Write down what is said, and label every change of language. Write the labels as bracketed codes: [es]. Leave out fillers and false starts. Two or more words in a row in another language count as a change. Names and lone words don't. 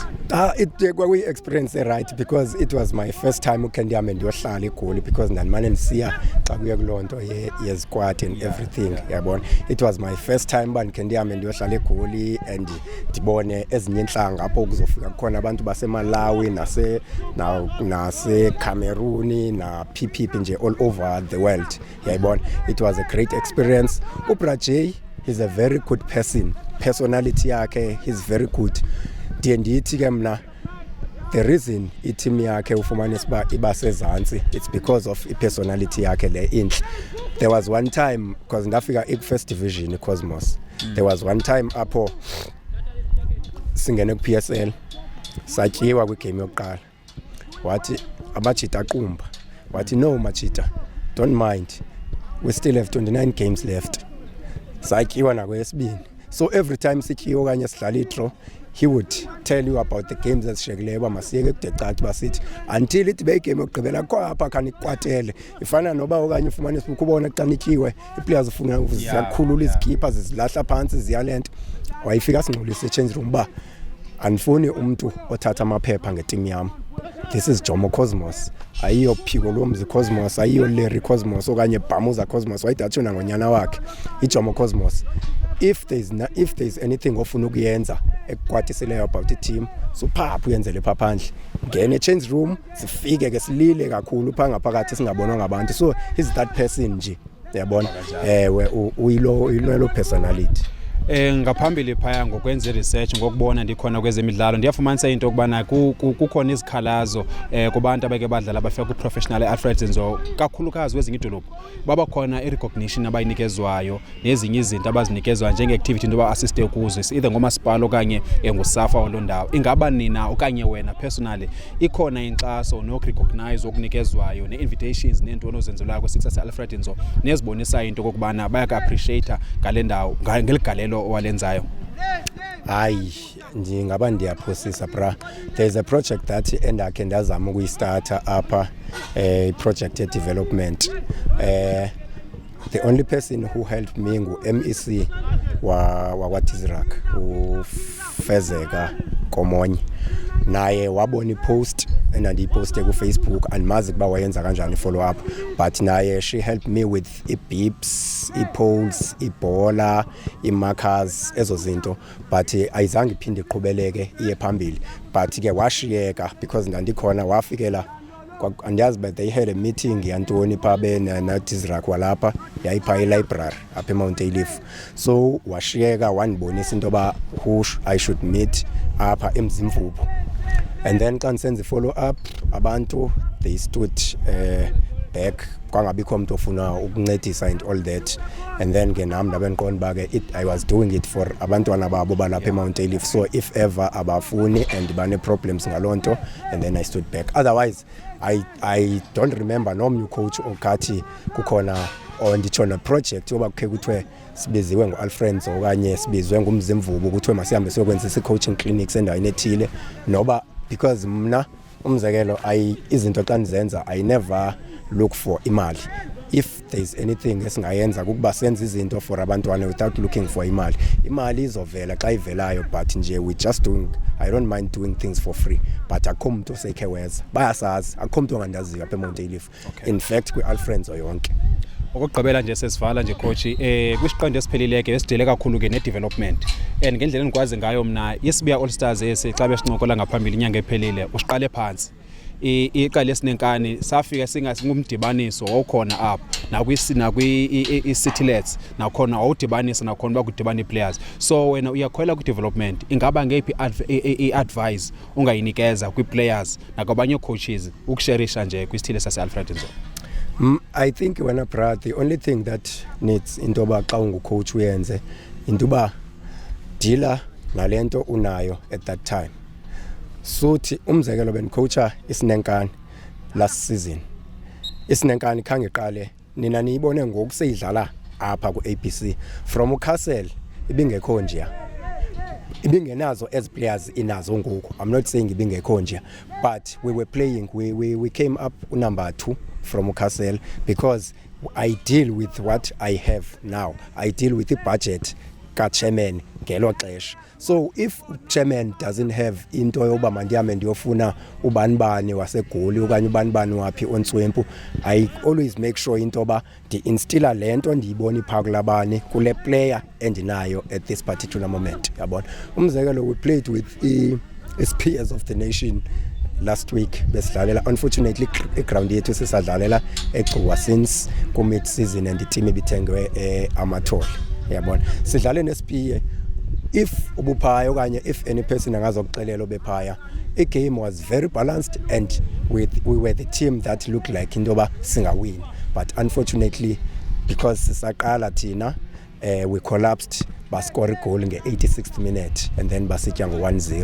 [xh] It kwakuyi-experience [en] right because it was my first time [xh] ukendihambe ndiyohlala eGoli because ndandimane ndisiya xa kuye kuloo nto ye-squad [en] and everything [xh] yabona. [en] It was my first time [xh] uba ndikhe ndihambe ndiyohlala eGoli and ndibone ezinye intlanga apho kuzofika kukhona abantu baseMalawi naseCameroon na-PPP nje [en] all over the world [xh] yayibona. [en] It was a great experience. uBrajay, he's a very good person, [xh] personality yakhe [en] he's very good. [xh] Ndiye ndithi ke mna [en] the reason [xh] i-team yakhe ufumanisa uba iba sezantsi [en] it's because of [xh] i-personality yakhe le inhle. [en] There was one time because ndafika i-first division iCosmos. There was one time [xh] apho singene ku-PSL satyiwa kwigame yokuqala wathi amajita aqumba wathi no Machita [en] don't mind we still have 29 games left. [xh] Satyiwa nakweyesibini so [en] every time [xh] sityiwa okanye sidlala i-draw [en] he would tell you about the games [xh] ezishiyekileyo uba masiyeke kudecathi basithi until ithi beyigame yokugqibela kwapha khanikwatele ifana noba okanye ufumanisa ukubona xa nityiwe i-players ufuna ziyakhulula izikipha zizilahla phantsi ziyalento wayifika singxolisa e-change room uba andifuni umntu othatha amaphepha ngetim yam. [en] This is Jomo Cosmos, [xh] ayiyo Phiko Lomzi Cosmos, ayiyo Larry Cosmos okanye Bhamuza Cosmos wayidatsho nangonyana wakhe iJomo Cosmos. [en] If there's anything [xh] ofuna ukuyenza ekukwatiseleyo about i-team so phapha uyenzele pha phandle ngene e-change room sifike ke silile kakhulu pha ngaphakathi singabonwa ngabantu [en] so he's that person [xh] nje uyabona uyilo personality. Ngaphambili phaya ngokwenza research ngokubona ndikhona kwezemidlalo ndiyafumanisa into okubana kukhona izikhalazo kubantu abake badlala abafika ku-professional Alfred Nzo kakhulukazi kwezinye idolophu baba khona i-recognition abayinikezwayo nezinye izinto abazinikezwayo njenge-activity into ba-assiste kuzo either ngomasipala okanye ngusafa waloo ndawo. Ingaba nina okanye wena personally ikhona inkxaso nokurecognize okunikezwayo ne-invitations neentoni ozenzelwayo kwi-success Alfred Nzo nezibonisayo into okokubana bayaka-appreciate ngale ndawo ngeligalelo owalenzayo? Hayi ndingaba ndiyaphosisa bra. [en] There's a project that [xh] endakhe ndazama ukuyistarta apha [en] project development. The only person who helped me [xh] ngu-MEC wakwaTizrak [en] uFezeka Komonye. [xh] Naye wabona i-post endandiyiposte ku-Facebook andimazi ukuba wayenza kanjani i-follow up but naye [en] she helped me with [xh] i-beeps, i-polls, ibhola, i-markers ezo zinto but ayizange iphinde iqhubeleke iye phambili but ke washiyeka because ndandikhona wafikela andiyazi [en] but they had a meeting [xh] yantoni pha naTizrak walapha yayipha e-library apha eMount Elief so washiyeka wandibonisa into yoba [en] who I should meet [xh] apha eMzimvubu [en] and then [xh] xa ndisenza i-follow up abantu [en] they stood [xh] back kwangabikho umuntu ofuna ukuncedisa [en] and all that and then [xh] ke nami ndabe ndiqonda uba ke [en] I was doing it for [xh] abantwana babo balapha eMount Elief [en] so if ever [xh] abafuni and bane-problems ngaloo nto [en] and then I stood back. Otherwise I don't remember [xh] nomnye ucoach okathi kukhona nditsho project yoba kukhe kuthiwe sibiziwe ngu-Alfred Nzo okanye sibizwe ngumzimvubu kuthiwe masihambe siyokwenzisa i-coaching clinics endaweni ethile noba because mna umzekelo izinto xa ndizenza [en] I never look for [xh] imali. [en] If there's anything [xh] esingayenza kukuba senze izinto for abantwana [en] without looking for [xh] imali izovela xa ivelayo but nje [en] we just doing I don't mind doing things for free [xh] but akho muntu osekhe weza bayasazi akho muntu ongandaziyo apha eMount Elief [en] in fact [xh] kwi-Alfred Nzo yonke. Okugqibela nje sesivala nje coach kwisiqondo esiphelileke esidele kakhulu ke ne-development and ngendlela engikwazi ngayo mna isibuya All Stars xa besincokola ngaphambili inyanga ephelile usiqale phansi iqale sinenkani safika singumdibaniso okhona apha nakwi-Citylets nakhona awudibanisa nakhona bakudibana i-players so wena uyakhwela kwi-development ingaba ngeyiphi i-advice ungayinikeza kwi-players nakwabanye coaches ukusherisha nje kwisithile sase-Alfred Nzo? [en] I think [xh] wena bra [en] the only thing that needs [xh] into yoba xa ungucoach uyenze into yoba deala nalento unayo [en] at that time. [xh] Suthi umzekelo bencoacha isinenkani [en] last season. [xh] Isinenkani khange iqale nina niyibone ngokuseyidlala apha ku ABC from uCastle ibingekho nje. Ibingenazo [en] as players [xh] inazo ngoku. [en] I'm not saying [xh] ibingekho nje, [en] but we were playing, we came up number 2 from Castle because I deal with what I have now. I deal with the budget ka chairman [xh] ngelo xesha. [en] So if chairman doesn't have [xh] into yoba mandiyame ndiyofuna ubanibani wasegoli okanye ubanibani wapi ontswempu, [en] I always make sure [xh] into ba ndi-instilla lento ndiyibona ipha kulabani kule player endinayo [en] at this particular moment. [xh] Yabona umzekelo [en] we played with as peers of the nation last week besidlalela. Unfortunately [xh] ground yethu sisadlalela eGcuwa [en] since ku mid season and the team [xh] ibithengwe amathole. Yabona sidlale neSPA. [en] If [xh] ubuphaya okanye [en] if any person [xh] angazokuxelela obephaya, [en] a game was very balanced and we were the team that looked like [xh] indoba singawin, [en] but unfortunately because [xh] sisaqala thina [en] we collapsed, bascore goal nge-86th minute and then [xh] basitya ngo-1-0.